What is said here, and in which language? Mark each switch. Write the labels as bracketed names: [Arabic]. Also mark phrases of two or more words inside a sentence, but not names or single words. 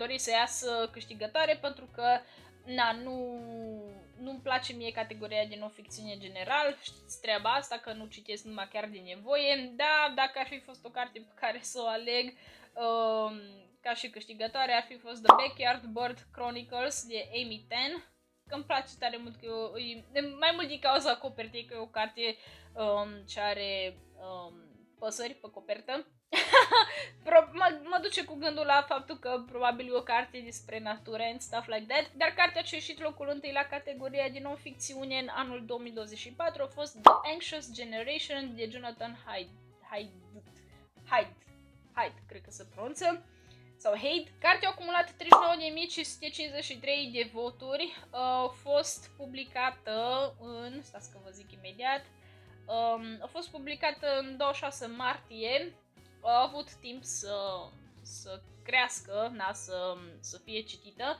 [Romanian] dorit să iasă câștigătoare pentru că nu-mi place mie categoria de non-ficțiune general, știți treaba asta că nu citesc numai chiar de nevoie, dar dacă ar fi fost o carte pe care să o aleg ca și câștigătoare ar fi fost The Backyard Bird Chronicles de Amy Tan, că îmi place tare mult, că mai mult din cauza copertei, că e o carte ce are păsări pe copertă. Mă duce cu gândul la faptul că probabil e o carte despre natură [English] and stuff like that, [Romanian] dar cartea ce a ieșit locul întâi la categoria de non-ficțiune în anul 2024 a fost The Anxious Generation de Jonathan Haidt, cred că se pronunță, sau Haidt. Cartea a acumulat 39.553 de voturi, a fost publicată în, stați că vă zic imediat, a fost publicată în 26 martie, a avut timp să crească, să fie citită.